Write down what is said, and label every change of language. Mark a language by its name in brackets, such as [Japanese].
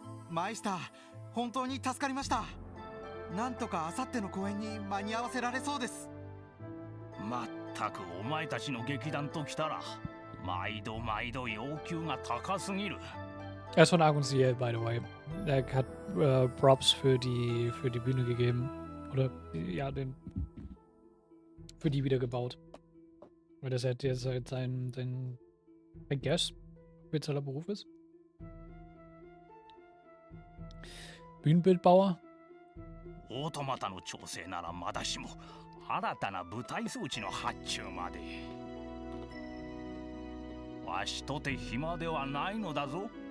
[Japanese] Meister, 本当に助かりました。なんとか明後日の公演に間に合わせられそうです。まったくお前たちの劇団ときたら、毎度毎度要求が高すぎる。 [German] Er ist von Abentuer, [English] by the way. [German] Er hat Props für die Bühne gegeben. Oder, ja, für die wieder gebaut. Weil das halt jetzt halt sein [English] I guess, [German] spezieller Beruf ist. Bühnenbildbauer. [Japanese] オートマタの調整ならまだしも、新たな舞台装置の発注まで。わしとて暇ではないのだぞ。